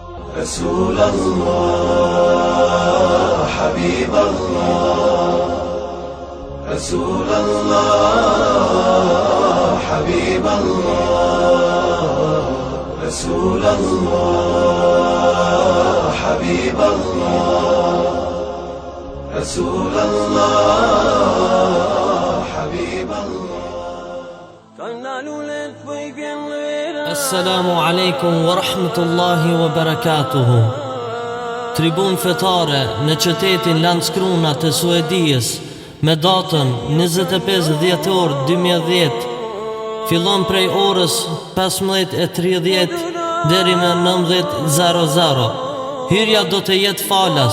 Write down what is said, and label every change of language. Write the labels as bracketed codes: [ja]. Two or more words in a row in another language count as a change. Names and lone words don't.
[ar] رسول الله حبيب الله رسول الله حبيب الله رسول الله حبيب الله رسول الله حبيب الله. السلام عليكم ورحمة الله وبركاته. [sq] Tribun fetare në qytetin Landskrona të Suedijës me datën 25 dhjetor 2010 fillon prej orës 15:30 deri në 19:00. Hyrja do të jetë falas.